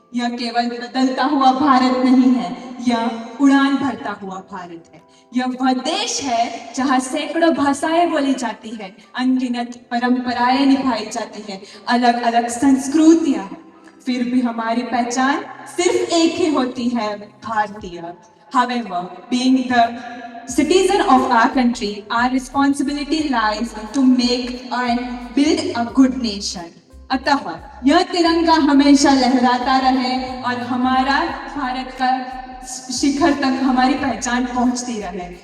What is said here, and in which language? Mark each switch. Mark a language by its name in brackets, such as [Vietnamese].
[Hindi] यह केवल बदलता हुआ भारत नहीं है, यह उड़ान भरता हुआ भारत है। यह वह देश है जहां सैकड़ों भाषाएं बोली जाती है, अनगिनत परंपराएं निभाई जाती है, अलग अलग संस्कृतियां हैं, फिर भी हमारी पहचान सिर्फ एक ही होती है, भारतीय। [English] However, being the citizen of our country, our responsibility lies to make and build a good nation. [Hindi] अतः यह तिरंगा हमेशा लहराता रहे और हमारा भारत का शिखर तक हमारी पहचान पहुंचती रहे।